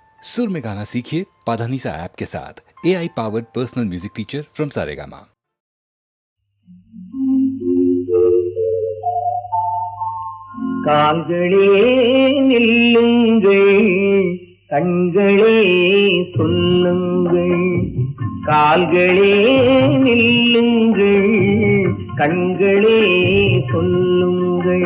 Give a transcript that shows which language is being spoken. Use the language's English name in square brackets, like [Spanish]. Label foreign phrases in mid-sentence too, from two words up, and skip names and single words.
[Hindi] सुर में गाना सीखिए पाधानीसा ऐप के साथ। [English] AI powered personal music teacher from Saregama. [Tamil] கால்களே நில்லுங்கள், கண்களே சொல்லுங்கள். கால்களே நில்லுங்கள், கண்களே சொல்லுங்கள்.